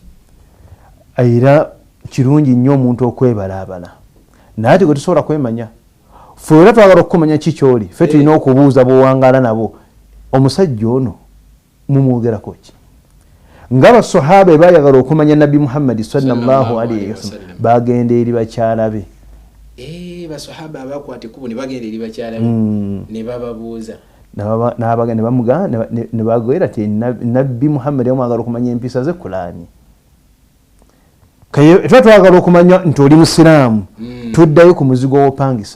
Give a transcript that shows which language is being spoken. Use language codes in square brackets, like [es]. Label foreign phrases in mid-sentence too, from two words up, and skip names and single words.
[lg] era kirungi nnyo omuntu okwebalaabala naye ate gwe tusobola kwemanya ffe era twagala okukumanya ki kyoli ffe tulina okubuuza bwewangaala nabo omusajja ono mumwogerako ki ng'abasahaba ebaayagala okumanya nabbi Muhammad [ar] صلى الله عليه وسلم [lg] bagenda eri bakyala be basahaba abakwata ekkubo ne bagenda eri bakyala be ne bababuuza ne bagwera nti nabbi Muhammad yamwagala okumanya empisa ze Qur'ani tuba twagala okumanya nti oli musiraamu tuddayo ku muzigo w'opangisa